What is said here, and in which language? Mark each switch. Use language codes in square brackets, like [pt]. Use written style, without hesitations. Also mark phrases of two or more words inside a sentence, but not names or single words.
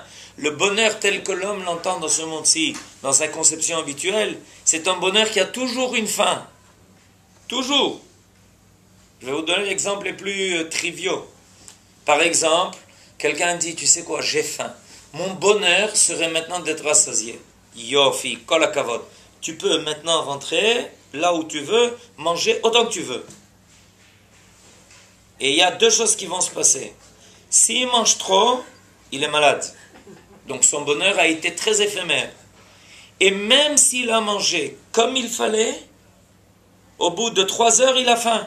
[fr] Le bonheur tel que l'homme l'entend dans ce monde-ci, dans sa conception habituelle, c'est un bonheur qui a toujours une fin. Toujours. Je vais vous donner l'exemple les plus triviaux. Par exemple, Quelqu'un dit, tu sais quoi, j'ai faim. Mon bonheur serait maintenant d'être rassasié. [he] יופי, כל הכבוד. [fr] Tu peux maintenant rentrer là où tu veux, manger autant que tu veux. Et il y a deux choses qui vont se passer. S'il mange trop, il est malade. Donc son bonheur a été très éphémère. Et même s'il a mangé comme il fallait, au bout de 3 heures, il a faim.